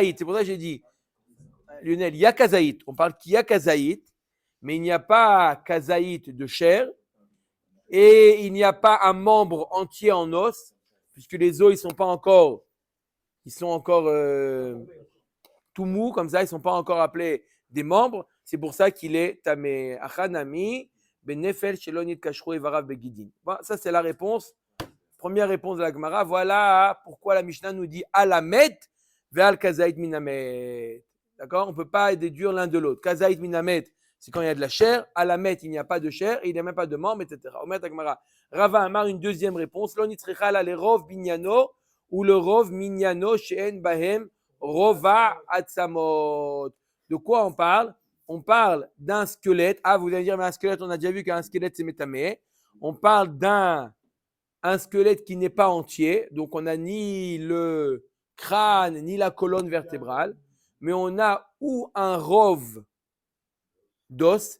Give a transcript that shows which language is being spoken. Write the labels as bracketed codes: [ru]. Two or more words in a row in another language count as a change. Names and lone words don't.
[fr] C'est pour ça que j'ai dit, Lionel, il y a kazaït. On parle qu'il y a kazaït, mais il n'y a pas kazaït de chair et il n'y a pas un membre entier en os, puisque les os, ils sont encore tout mous, comme ça, ils ne sont pas encore appelés des membres. C'est pour ça qu'il est tamé. [he] הכא נמי בנפל שלא נתקשרו אבריו בגידין. [fr] Bon, ça, c'est la réponse. Première réponse de la Gemara. Voilà pourquoi la Mishnah nous dit [he] על המת ועל כזית מן המת. [fr] D'accord? On ne peut pas déduire l'un de l'autre. [he] כזית מן המת, [fr] c'est quand il y a de la chair. Alamet, il n'y a pas de chair et il n'y a même pas de membres, etc. [arc] אומר גמרא רבא אמר, [fr] une deuxième réponse. [arc] לא נצרכא אלא לרוב בנינו או לרוב מנינו שאין בהם רובע עצמות. [fr] De quoi on parle? On parle d'un squelette. Ah, vous allez dire, mais un squelette, on a déjà vu qu'un squelette, c'est métamé. On parle d'un squelette qui n'est pas entier. Donc, on n'a ni le crâne, ni la colonne vertébrale. Mais on a ou un rove d'os.